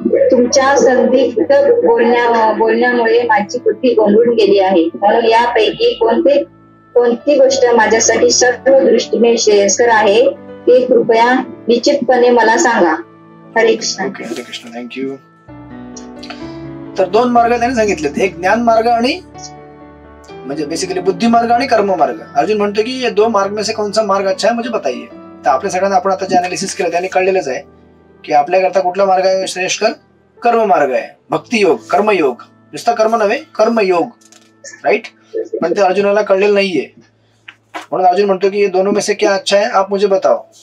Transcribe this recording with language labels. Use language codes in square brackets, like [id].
[mr] तुमच्या संदिग्ध बोलण्यामुळे माझी बुद्धी गोंधळून गेली आहे, म्हणून यापैकी कोणती गोष्ट माझ्यासाठी सर्व दृष्टीने श्रेयस्कर आहे ते कृपया निश्चितपणे मला सांगा. हरे कृष्ण. [en] Okay, Hare Krishna, thank you. [mr] तर 2 मार्ग त्यांनी सांगितलेत, एक ज्ञान मार्ग आणि म्हणजे बेसिकली बुद्धी मार्ग आणि कर्म मार्ग. अर्जुन म्हणतो की [hi] ये 2 मार्ग में से कौन सा मार्ग अच्छा है मुझे बताइए. [mr] तर आपल्या सगळ्यांना आपण आता जे अनालिसिस केलं त्याने कळलेलंच आहे की आपल्याकरता कुठला मार्ग आहे श्रेष्ठकर, कर्म मार्ग आहे, भक्ती योग, कर्मयोग. नुसता कर्म नव्हे, कर्मयोग, राइट. पण ते अर्जुनाला कळलेलं नाहीये, म्हणून अर्जुन म्हणतो की [hi] ये दोनों में से क्या अच्छा है आप मुझे बताओ.